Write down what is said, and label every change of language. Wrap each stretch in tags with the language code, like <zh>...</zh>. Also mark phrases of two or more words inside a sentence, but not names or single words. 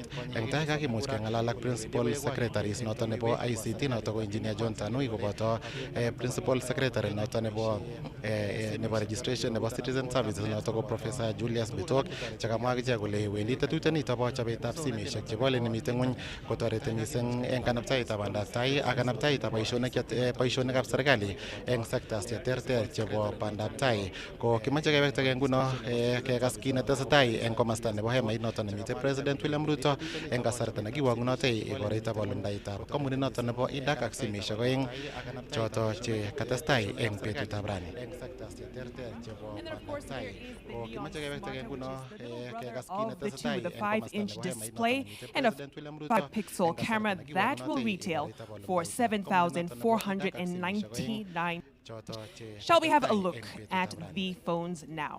<kln>Eng tai kakimuch keng'alal ak</kln> <en>principal secretaries</en> <kln>noto nebo ICT noto ko engineer John Tanui koboto</kln> <en>principal secretary</en> <kln>noto nebo registration nebo</kln> <en>citizen services</en> <kln>noto ko Professor Julius Bitok chekamwa akichek kole wendi tetutiet nito bo chobetab simeshek chebo aliet nemite ng'ony kotoreti mising eng kanaptaetab bandab tai ak kanaptaetab boisionikab serikali eng sectors cheterter chebo bandab tai. Ko kimache kewektage nguno kekas kit netesetai eng komasta nebo hemait noto nemite President William Ruto eng kasarta nekiwang'unotei igoritoab alumdaetab kampunit noto nebo Eadak ak simeshek oeng choto che katestai eng betutab rani.</kln> <en>And then, of course, here is the neon smarter, which is the little brother of the two, the 5-inch display and a 5-pixel camera that will retail for $7,499. Shall we have a look at the phones now?</en>